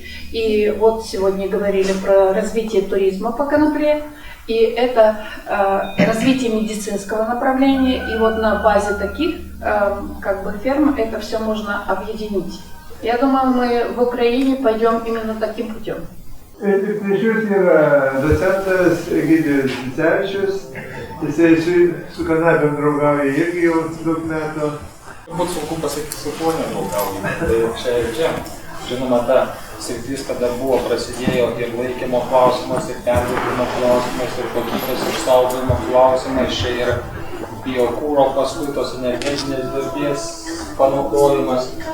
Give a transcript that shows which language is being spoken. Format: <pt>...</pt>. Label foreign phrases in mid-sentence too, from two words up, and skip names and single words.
<ru>И вот сегодня говорили про развитие туризма по конопле. И это развитие медицинского направления. И вот на базе таких как бы ферм это все можно объединить. Я думаю, мы в Украине пойдем именно таким путем.</ru> <lt>Tik prieš yra docentas Egidijus Vicevičius, jisai su kanapėm draugauja irgi jau daug metų. Turbūt sunku pasakyti, su kuo nedraugauja, tai čia ir čia. Žinoma, ta sritis, kada buvo prasidėjo ir laikymo klausimas, ir perdirbimo klausimas, ir kokybės išsaugojimo klausimas, čia ir biokūro, paskui tos energetinės darbės panaudojimas.</lt>